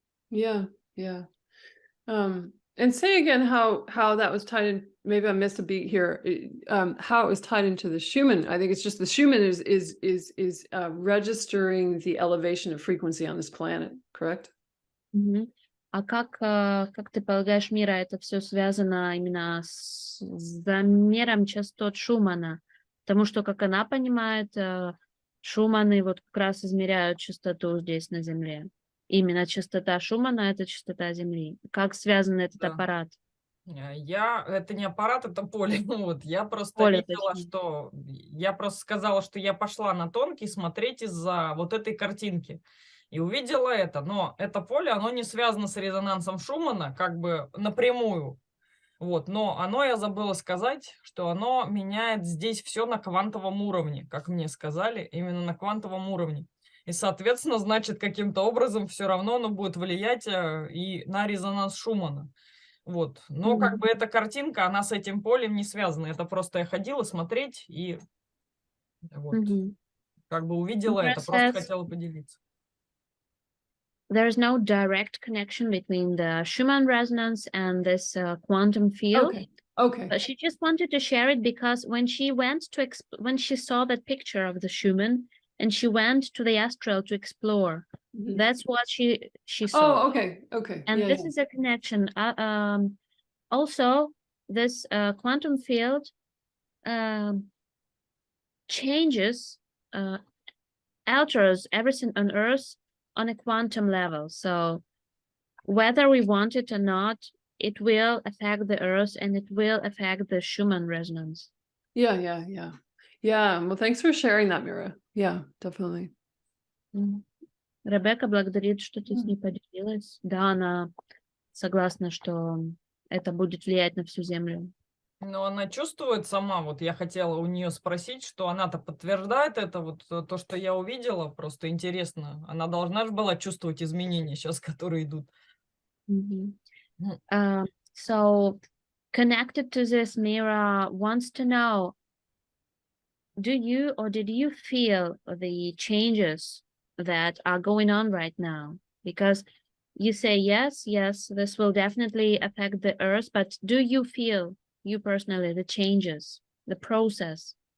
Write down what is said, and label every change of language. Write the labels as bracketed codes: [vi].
[en] Yeah, yeah. And say again how that was tied in. Maybe I missed a beat here. How it was tied into the Schumann. I think it's just the Schumann is registering the elevation of frequency on this planet, correct? [ru] А как ты полагаешь, Мира, это все связано именно с замером частот Шумана? Потому что, как она понимает, Шуманы вот как раз измеряют частоту здесь на Земле. Именно частота Шумана — это частота Земли. Как связан этот аппарат? Это не аппарат, это поле. Ну, вот, я просто Поле, видела, точнее. что... Я просто сказала, что я пошла на тонкий смотреть из-за вот этой картинки. И увидела это. Но это поле, оно не связано с резонансом Шумана, как бы напрямую. Вот, но оно, я забыла сказать, что оно меняет здесь все на квантовом уровне, как мне сказали, именно на квантовом уровне. И, соответственно, значит, каким-то образом все равно оно будет влиять и на резонанс Шумана. Вот. Но как бы эта картинка, она с этим полем не связана. Это просто я ходила смотреть и вот как бы увидела это, просто хотела поделиться. [en] There is no direct connection between the Schumann resonance and this quantum field. Okay. But she just wanted to share it because when she went to when she saw that picture of the Schumann and she went to the astral to explore, that's what she saw. Oh, okay. And this is a connection. Also, this quantum field changes, alters everything on Earth on a quantum level. So whether we want it or not, it will affect the Earth and it will affect the Schumann resonance. Yeah. Well, thanks for sharing that, Mira. Yeah, definitely. [ru] Ребекка благодарит, что ты с ней поделилась. Да, она согласна, что это будет влиять на всю Землю. Но она чувствует сама, вот я хотела у нее спросить, что она-то подтверждает это, вот то, что я увидела, просто интересно. Она должна же была чувствовать изменения сейчас, которые идут. Мгм. Мгм. [en] So, connected to this, Mira wants to know, do you or did you feel the changes that are going on right now? Because you say yes, this will definitely affect the earth, but do you feel, you personally, the changes, the process?